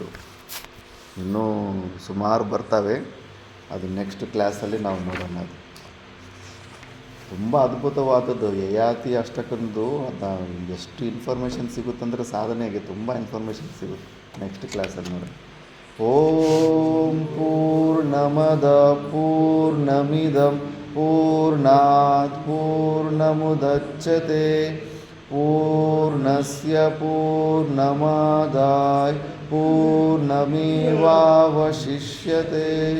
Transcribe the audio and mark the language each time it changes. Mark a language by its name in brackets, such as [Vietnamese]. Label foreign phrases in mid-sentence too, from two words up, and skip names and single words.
[Kannada] ಇನ್ನೂ ಸುಮಾರು ಬರ್ತವೆ, ಅದು ನೆಕ್ಸ್ಟ್ ಕ್ಲಾಸಲ್ಲಿ ನಾವು ನೋಡೋಣ. ಅದು ತುಂಬ ಅದ್ಭುತವಾದದ್ದು ಯಯಾತಿ ಅಷ್ಟಕ್ಕಂದು. ಅದು ಎಷ್ಟು ಇನ್ಫಾರ್ಮೇಷನ್ ಸಿಗುತ್ತಂದರೆ ಸಾಧನೆಗೆ ತುಂಬ ಇನ್ಫಾರ್ಮೇಷನ್ ಸಿಗುತ್ತೆ. ನೆಕ್ಸ್ಟ್ ಕ್ಲಾಸಲ್ಲಿ ನೋಡಿ. [Sanskrit] ಓಂ ಪೂರ್ಣಮದ ಪೂರ್ಣಮಿದಂ ಪೂರ್ಣಾತ್ ಪೂರ್ಣಮುದಚ್ಯತೆ ಪೂರ್ಣಸ್ಯ ಪೂರ್ಣಮಾದಾಯ ಪೂರ್ಣಮೇವಾವಶಿಷ್ಯತೆ.